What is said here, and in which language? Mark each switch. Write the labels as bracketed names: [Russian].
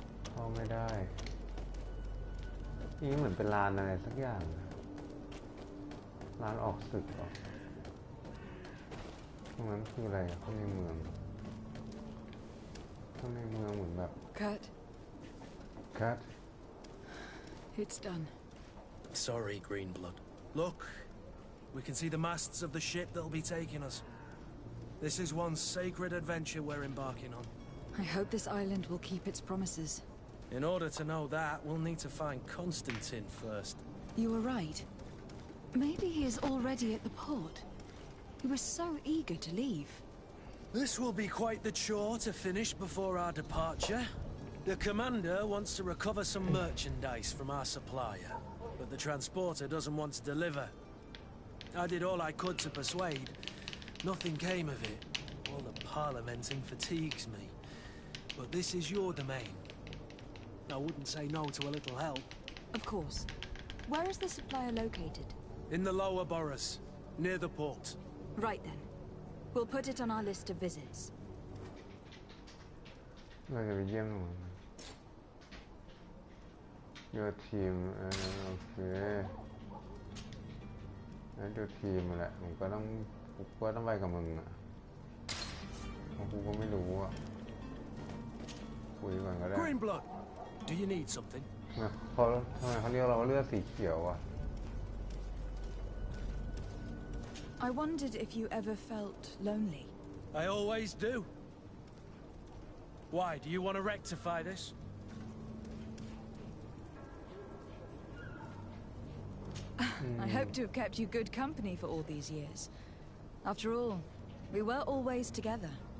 [Thai] เข้าไม่ได้นี่เหมือนเป็นลานอะไรสักอย่างลานออกศึกหรอตรงนั้นคืออะไรข้างในเมืองเหมือนแบบ Cut [English] It's done. Sorry, Greenblood. Look, we can see the masts of the ship that'll be taking us. This is one sacred adventure we're embarking on. I hope this island will keep its promises. In order to know that, we'll need to find Constantine first. You were right. Maybe he is already at the port. He was so eager to leave. This will be quite the chore to finish before our departure. The commander wants to recover some merchandise from our supplier, but the transporter doesn't want to deliver. I did all I could to persuade. Nothing came of it. All the parliamenting fatigues me. But this is your domain. I wouldn't say no to a little help. Of course. Where is the supplier located? In the lower boroughs, near the port. Right then. We'll put it on our list of visits. [Thai] เราจะไปเยี่ยมมัน Your team โอเคแล้ว your team แหละผมก็ต้องไปกับมึงอ่ะเพราะกูก็ไม่รู้อ่ะคุยก่อนก็ได้ [English] Greenblood, do you need something? [Thai] ทำไมเขาเรียกเราว่าเลือดสีเขียวอ่ะ [English] I wondered if you ever felt lonely. I always do. Why, do you want to rectify this? I hope to have kept you good company for all these years. After all, we were always together.